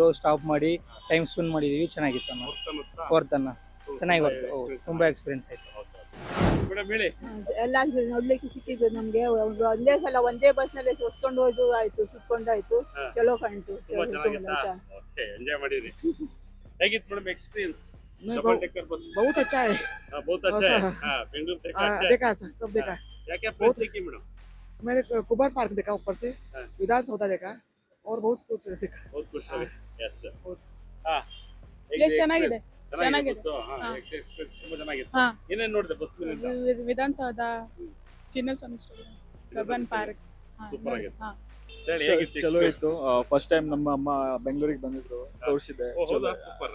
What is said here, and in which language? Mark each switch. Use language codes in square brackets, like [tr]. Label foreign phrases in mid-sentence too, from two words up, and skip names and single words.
[kn] ಸ್ಟಾಪ್ ಮಾಡಿ [en] time spend [kn] ಮಾಡಿದೀವಿ. ಚೆನ್ನಾಗಿತ್ತು ಅಣ್ಣ. ವರ್ತನ್ನ ಚೆನ್ನಾಗಿ ಬರ್ತು. ತುಂಬಾ ಎಕ್ಸ್ಪೀರಿಯನ್ಸ್ ಆಯ್ತು. ಮೇಡಮ್ ಹೇಳಿ. ಎಲ್ಲ ನೋಡ್ಲಿಕ್ಕೆ ಸಿಕ್ಕಿದ್ದು ನಮ್ಗೆ. ಒಂದೇ ಸಲ ಒಂದೇ ಬಸ್ ನಲ್ಲಿ ಹೊತ್ಕೊಂಡು ಹೋದು ಆಯ್ತು, ಸುತ್ಕೊಂಡು ಆಯ್ತು. ಚಲೋ ಕಾಣ್ತು. ತುಂಬಾ ಚೆನ್ನಾಗಿತ್ತಾ? ಓಕೆ, ಎಂಜಾಯ್ ಮಾಡಿದ್ರಿ. ಹೇಗಿತ್ತು ಮೇಡಮ್ ಎಕ್ಸ್ಪೀರಿಯನ್ಸ್? [en] double decker bus [hi] बहुत अच्छा है. बहुत अच्छा है. हाँ, बेंगलुरु देखा अच्छा है. देखा सब देखा. क्या क्या प्लेस देखी मैडम? मैंने कुबार पार्क देखा ऊपर से, हाँ. विधानसौधा देखा और बहुत कुछ देखा. बहुत कुछ है. [en] yes sir. [hi] बहुत. हाँ. [kn] ಪ್ಲೇಸ್ ಚೆನ್ನಾಗಿದೆ. ಚೆನ್ನಾಗಿದೆ. हाँ, ಎಕ್ಸ್ಪೀರಿಯನ್ಸ್ ತುಂಬಾ ಚೆನ್ನಾಗಿತ್ತು. ಹಾ. ಏನೇನ್ ನೋಡಿದೆ ಬಸ್ ಮೇಲೆ? ವಿಧಾನಸೌಧ, ಚಿನ್ನಸ್ವಾಮಿ ಸ್ಟೇಡಿಯಂ, ಕಬ್ಬನ್ ಪಾರ್ಕ್. ಸೂಪರ್ ಆಗಿತ್ತು. ಹಾ. ಚಲೋ ಇತ್ತು. [en] first time [kn] ನಮ್ಮ ಅಮ್ಮ ಬೆಂಗಳೂರಿಗೆ ಬಂದಿದ್ರು, ತೋರಿಸಿದೆ. ಸೂಪರ್.